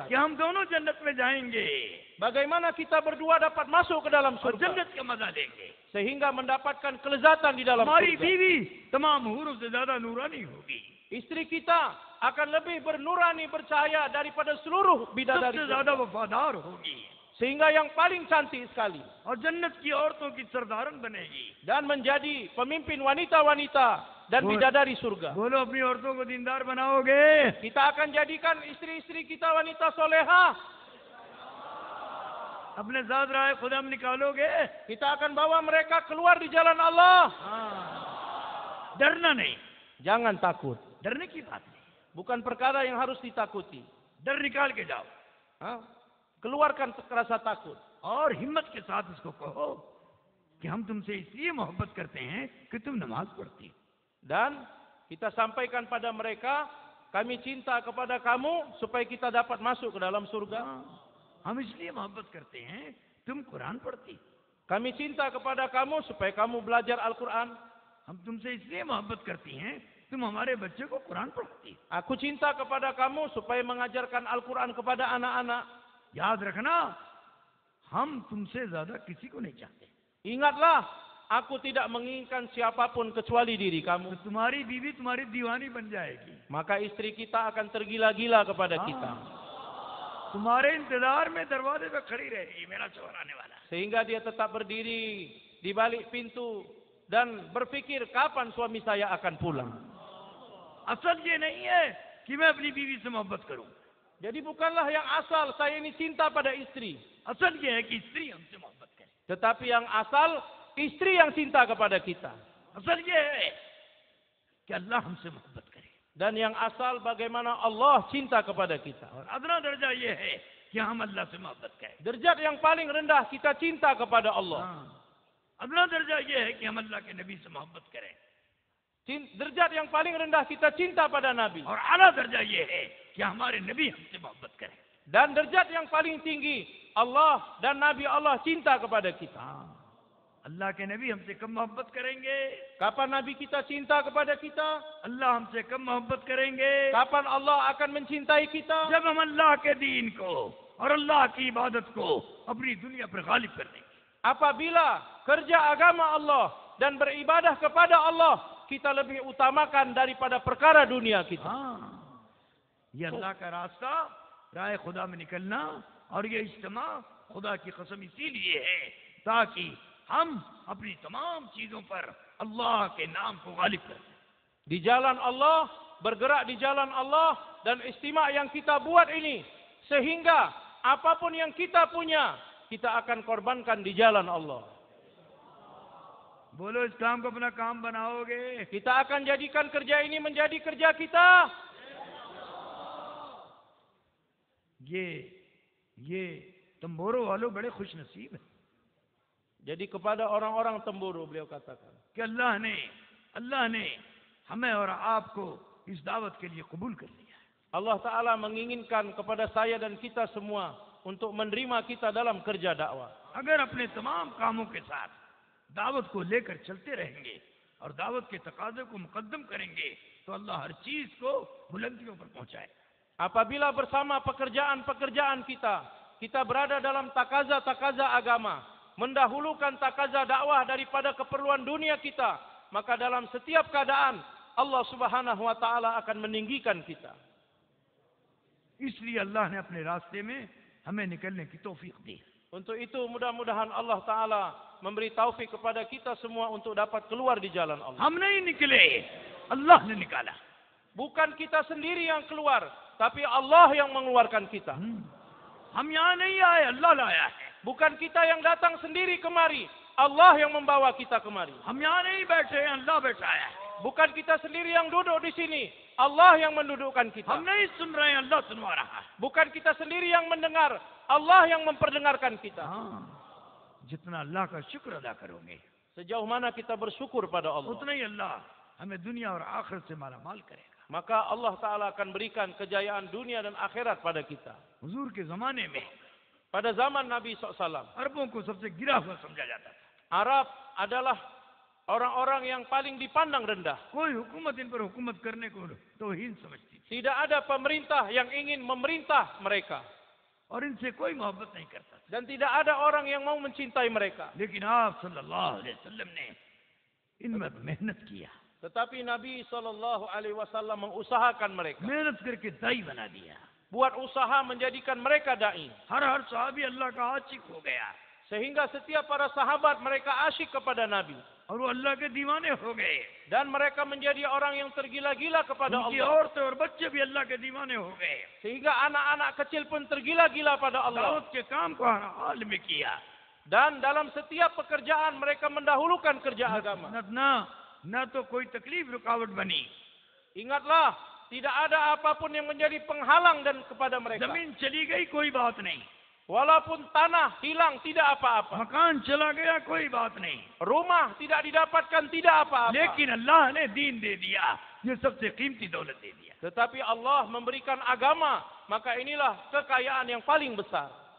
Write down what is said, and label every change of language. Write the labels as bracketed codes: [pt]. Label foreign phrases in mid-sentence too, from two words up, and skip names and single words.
[hi] कि हम दोनों जन्नत में जाएंगे [id] Bagaimana kita berdua dapat masuk ke dalam [hi] और [id] surga. [hi] जन्नत का मजा लेंगे. [id] Sehingga mendapatkan kelezatan di dalam [hi] हमारी [id] surga. [hi] बीवी तमाम हूरों से ज्यादा नूरानी होगी. [id] Istri kita akan lebih bernurani bercahaya daripada seluruh bidadari [hi] सबसे [id] surga. [hi] ज्यादा वफादार होगी [id] Sehingga yang paling cantik sekali. [hi] और जन्नत की औरतों की सरदारन बनेगी. [id] Dan menjadi pemimpin wanita-wanita dan bidadari surga. [hi] बोलो अपनी औरतों को दीनदार बनाओगे? [id] Kita akan jadikan istri-istri kita wanita solehah. [hi] अपने साथ राह खुदा में निकालोगे? [id] Kita akan bawa mereka keluar di jalan Allah. [hi] डरना नहीं. [id] Jangan takut. [hi] डरने की बात नहीं. [id] Bukan perkara yang harus ditakuti. [hi] डर निकाल के जाओ [id] Keluarkan rasa takut. [hi] और हिम्मत के साथ उसको कहो कि हम तुमसे इसलिए मोहब्बत करते हैं कि तुम नमाज पढ़ती हो. [id] Dan kita sampaikan pada mereka, kami cinta kepada kamu supaya kita dapat masuk ke dalam surga. [hi] हम इसलिए मोहब्बत करते हैं तुम कुरान पढ़ती. [id] Kami cinta kepada kamu supaya kamu belajar Al-Quran. [hi] हम तुमसे इसलिए मोहब्बत करती हैं तुम हमारे बच्चे को कुरान पढ़ती. [id] Aku cinta kepada kamu supaya mengajarkan Al-Quran kepada anak-anak. [hi] याद रखना हम तुमसे ज्यादा किसी को नहीं चाहते. [id] Ingatlah, aku tidak menginginkan siapapun kecuali diri [hi] तो [id] kamu. [hi] तुम्हारी बीवी तुम्हारी दीवानी बन जाएगी. [id] Maka istri kita akan tergila-gila kepada kita. [hi] तुम्हारे इंतजार में दरवाजे पे खड़ी रहेगी मेरा चोर आने वाला. [id] Sehingga dia tetap berdiri di balik pintu dan berpikir kapan suami saya akan pulang. [hi] असल ये नहीं है कि मैं अपनी बीवी से मोहब्बत करूं. [id] Jadi bukanlah yang asal saya ini cinta pada istri. [hi] असल ये है कि स्त्री हमसे मोहब्बत करे. [id] Tetapi yang asal istri yang cinta kepada kita. [hi] असल ये है कि अल्लाह हमसे मोहब्बत करे. [id] Dan yang asal bagaimana Allah cinta kepada kita. [hi] और अदना दर्जा ये है कि हम अल्लाह से मोहब्बत करें. [id] Derajat yang paling rendah kita cinta kepada Allah. [hi] अदना दर्जा ये है कि हम अल्लाह के नबी से मोहब्बत करें. [id] Derajat yang paling rendah kita cinta pada Nabi. [hi] और आला दर्जा ये है कि हमारे नबी हमसे मोहब्बत करें. [id] Dan derajat yang paling tinggi Allah dan Nabi Allah cinta kepada kita. [hi] अल्लाह के नबी हमसे कम मोहब्बत करेंगे. [id] Kapan Nabi kita cinta kepada kita? [hi] अल्लाह हमसे कम मोहब्बत करेंगे. [id] Kapan Allah akan mencintai kita? [hi] जब हम अल्लाह के दीन को और अल्लाह की इबादत को अपनी दुनिया पर गालिब कर देंगे. [id] Apabila kerja agama Allah dan beribadah kepada Allah kita lebih utamakan daripada perkara dunia kita. [hi] ये अल्लाह का रास्ता राह खुदा में निकलना और ये इज्तिमा खुदा की कसम इसीलिए है ताकि हम अपनी तमाम चीजों पर अल्लाह के नाम को गालिब करें. [id] Di jalan Allah, bergerak di jalan Allah dan istimewa yang kita buat ini sehingga apapun yang kita punya kita akan korbankan di jalan Allah. [hi] बोलो इस काम को अपना काम बनाओगे. [id] Kita akan jadikan kerja ini menjadi kerja kita. [hi] ये तंबोरो वालों बड़े खुश नसीब है [id] Jadi kepada orang-orang Temburu beliau katakan, [hi] कि अल्लाह ने हमें और आपको इस दावत के लिए कबूल कर लिया. [ar] الله تعالى [id] menginginkan kepada saya dan kita semua untuk menerima kita dalam kerja dakwah. [hi] अगर अपने तमाम कामों के साथ दावत को लेकर चलते रहेंगे और दावत के तकाजे को मुकद्दम करेंगे तो अल्लाह हर चीज को बुलंदियों पर पहुंचाए. [id] Apabila bersama pekerjaan-pekerjaan kita berada dalam takaza-takaza agama, mendahulukan takaza dakwah daripada keperluan dunia kita, maka dalam setiap keadaan [ar] الله سبحانه وتعالى [id] akan meninggikan kita. [hi] इसलिए अल्लाह ने अपने रास्ते में हमें निकलने की तौफीक दी. [id] Untuk itu mudah-mudahan [ar] الله تعالى [id] memberi taufik kepada kita semua untuk dapat keluar di jalan Allah. [hi] हम नहीं निकले, अल्लाह ने निकाला. [id] Bukan kita sendiri yang keluar, tapi Allah yang mengeluarkan kita. [hi] हम यहाँ नहीं आए, अल्लाह लाया है. [id] Bukan kita yang datang sendiri kemari, Allah yang membawa kita kemari. [hi] हम यहाँ नहीं बैठे, अल्लाह बैठाया है. [id] Bukan kita sendiri yang duduk di sini, Allah yang mendudukkan kita. [hi] हम नहीं सुन रहे हैं, अल्लाह सुनवा रहा है. [id] Bukan kita sendiri yang mendengar, Allah yang memperdengarkan kita. [hi] जितना अल्लाह का शुक्र अदा करोगे [id] Sejauh mana kita bersyukur pada Allah, [hi] उतना ही अल्लाह हमें दुनिया और आखिरत से माला माल करेगा. [id] maka [ar] الله تعالى [id] akan berikan kejayaan dunia dan akhirat pada kita. [hi] हुजूर के जमाने में [id] Pada zaman Nabi SAW, [hi] अरबों को सबसे गिरा हुआ समझा जाता था. [id] Arab adalah orang-orang yang paling dipandang rendah. [hi] कोई हुकूमत इन पर हुकूमत करने को तौहीन समझती थी [id] Tidak ada pemerintah yang ingin memerintah mereka. [hi] और इनसे कोई मोहब्बत नहीं करता था। [id] Dan tidak ada orang yang mau mencintai mereka. [hi] लेकिन आप [ar] صلى الله عليه وسلم [hi] ने इनमें मेहनत किया, [id] Tetapi Nabi SAW mengusahakan mereka. [hi] मेहनत करके दाई बना दिया। [id] Buat usaha menjadikan mereka da'i. [hi] हर सहाबी अल्लाह का आशिक हो गया [id] Sehingga setiap para sahabat mereka asyik kepada Nabi. [hi] और वो अल्लाह के दीवाने हो गए। [id] Dan mereka menjadi orang yang tergila-gila kepada [hi] उनकी [id] Allah. [hi] औरतें और बच्चे भी अल्लाह के दीवाने हो गए। [id] Sehingga anak-anak kecil pun tergila-gila pada Allah. [hi] दाऊद के काम को हर हाल में किया। [id] Dan dalam setiap pekerjaan mereka mendahulukan kerja agama. [hi] ना तो कोई तकलीफ रुकावट बनी, [id] Ingatlah, tidak ada apapun yang menjadi penghalang dan kepada mereka. [hi] जमीन चली गई कोई बात नहीं, [id] Walaupun tanah hilang tidak apa-apa. [hi] मकान चला गया कोई बात नहीं, [id] Rumah tidak didapatkan tidak apa-apa. [hi] लेकिन अल्लाह ने दीन दे दिया, ये सबसे कीमती दौलत दे दिया। [id] Tetapi Allah memberikan agama, maka inilah kekayaan yang paling besar.